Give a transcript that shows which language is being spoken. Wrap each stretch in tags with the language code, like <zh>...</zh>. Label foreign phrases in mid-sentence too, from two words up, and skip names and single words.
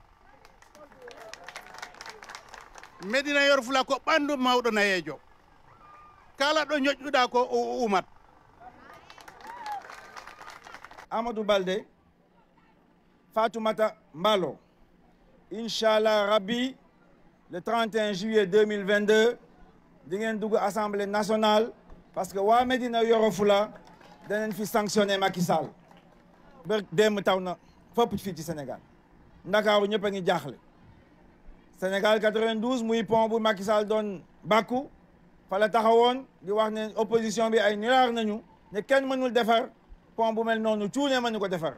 <ff>Médina Yoro Foulah ko ɓandu mawɗo nayejo. Kala ɗo ñoƴƴuɗa ko o umat. Amadou Balde, Fatoumata Mballo.</ff> <ar>إن شاء الله ربي,</ar> <fr>le 31 juillet 2022,</fr> <wo>di ngeen dugg</wo> <fr>Assemblée nationale parce que</fr> <wo>waa Médina Yoro Foulah danañ fi sanctionné Macky Sall. ba démb taw na fépp fii ci Sénégal. Ndakaaru ñëpp a ngi jaaxle. Sénégal 92 muy pont bu Macky Sall doon bàkku fa la taxawoon di wax ne opposition bi ay niraar nañu ne kenn mënul defar pont bu mel noonu cuune mënu ko defar.</wo>